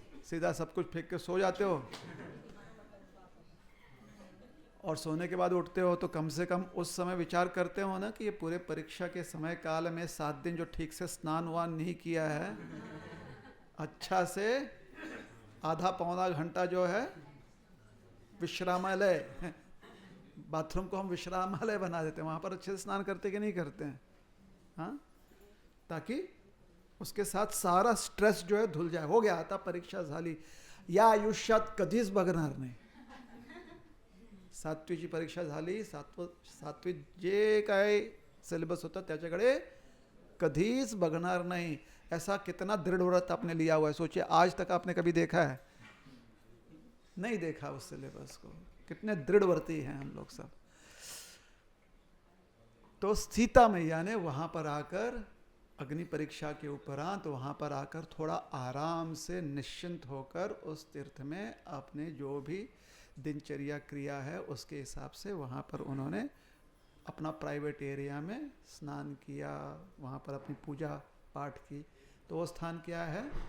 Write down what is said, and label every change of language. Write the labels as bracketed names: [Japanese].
[Hindi] सीधा सब कुछ फेंक के सो जाते हो, और सोने के बाद उठते हो तो कम से कम उस समय विचार करते हो ना कि ये पूरे परीक्षा के समय काल में 7 दिन जो ठीक से स्नान वान नहीं किया है, अच्छा से आधा पौना घंटा जो है विश्रामालय, बाथरूम को हम विश्रामालय बना देते हैं, वहाँ पर अच्छे से स्नान करते कि नहीं करते हैं? हाँ, ताकि उसके साथ सारा स्ट्रेस जो है धुल जाए। हो गया, [Marathi] आता परीक्षा झाली, या आयुष्यात कधीच बघणार नाही। 7वीची परीक्षा झाली, 7वी जे काय सिलेबस होता त्याच्याकडे कधीच बघणार नहीं। [Hindi] ऐसा कितना दृढ़ व्रत आपने लिया हुआ है, सोचिए आज तक आपने कभी देखा है? नहीं देखा उस सिलेबस को। कितने दृढ़व्रती हैं हम लोग सब। तो सीता मैया ने वहां पर आकर अग्नि परीक्षा के उपरांत वहां पर आकर थोड़ा आराम से निश्चिंत होकर उस तीर्थ में अपने जो भी दिनचर्या क्रिया है उसके हिसाब से वहां पर उन्होंने अपना प्राइवेट एरिया में स्नान किया, वहां पर अपनी पूजा पाठ की। तो वो स्थान क्या है?